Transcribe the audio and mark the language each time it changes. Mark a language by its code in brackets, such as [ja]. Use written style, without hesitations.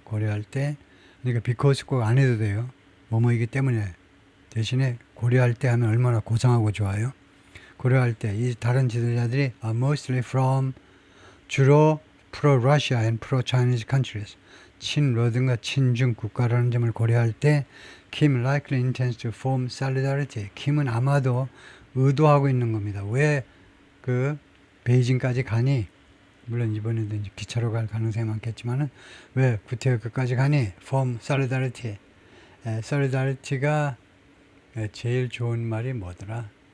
[ko] 고려할 때, 그러니까 because 꼭 안 해도 돼요. 뭐뭐이기 때문에. 대신에 고려할 때 하면 얼마나 고상하고 좋아요. 고려할 때 이 다른 지도자들이 [en] are mostly from [ko] 주로 [en] pro-Russia and pro-Chinese countries, [ko] 친러든가 친중 국가라는 점을 고려할 때 [en] Kim likely intends to form solidarity. [ko] 킴은 아마도 의도하고 있는 겁니다. 왜 그 베이징까지 가니? 물론 이번에도 이제 기차로 갈 가능성이 많겠지만은 왜 구태여 끝까지 가니? [en] form solidarity. [ko] solidarity가 제일 좋은 말이 뭐더라?